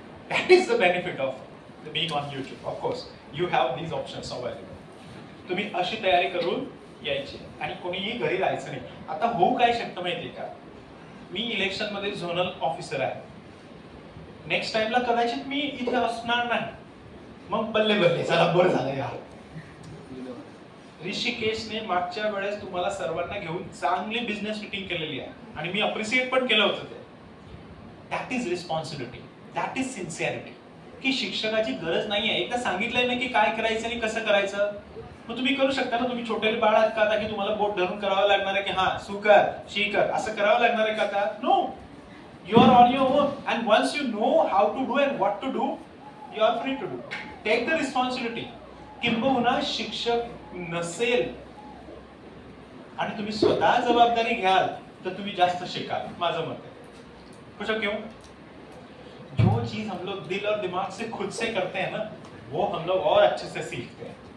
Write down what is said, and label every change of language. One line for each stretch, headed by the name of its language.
English: That is the benefit of being on YouTube. Of course, you have these options available.
Marathi: तुम्ही अशी तयारी करून यायची आणि कोणीही घरी राहायचं नाही. आता होऊ काय शकतं माहितीये का, मी इलेक्शन मध्ये झोनल ऑफिसर आहे, नेक्स्ट टाइमला कदाचित मी इथे असणार नाही, मग बल्ले बल्ले चला बरं झालं यार. ऋषिकेशने मागच्या वेळेस तुम्हाला सर्वांना घेऊन चांगली बिझनेस मीटिंग केलेली आहे आणि मी अप्रिशिएट पण केलं होतं ते.
English: That is responsibility, that is sincerity.
Marathi: की शिक्षकाची गरज नाहीये, एकदा सांगितलंय ना की काय करायचं आणि कसं करायचं, मग तुम्ही करू शकता ना. तुम्ही छोटे बाळ आहात का आता की तुम्हाला बोट धरून करावं लागणार आहे की हा सुकर शीकर असं करावं लागणार आहे का आता?
English: No, you are on your own and once you know how to do and what to do, you are free to do. Take the responsibility.
Marathi: किंबहुना शिक्षक नसेल आणि तुम्ही स्वतः जबाबदारी घ्याल तर तुम्ही जास्त शिकाल, माझं मत आहे.
Hindi: कुछ क्यों? जो चीज हम लोग दिल और दिमाग से खुद से करते हैं ना, वो हम लोग और अच्छे से सीखते हैं.